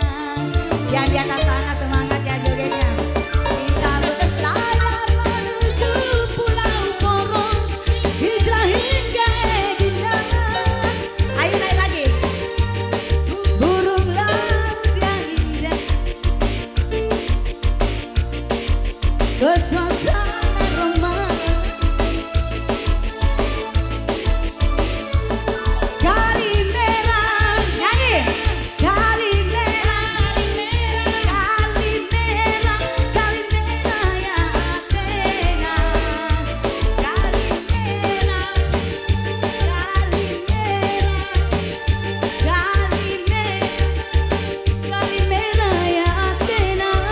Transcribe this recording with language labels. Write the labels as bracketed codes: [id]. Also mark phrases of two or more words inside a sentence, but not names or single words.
[id] Yang di atas sana semangat ya jogetnya. Kita berlayar menuju Pulau Poros, hijrah hingga Edina. Ayo naik lagi. Burung laut yang indah, ke suasana romantis. Kalimera, nyanyi. [el] Καλημέρα, Καλημέρα, Καλημέρα για Αθήνα. Καλημέρα, Καλημέρα για Αθήνα.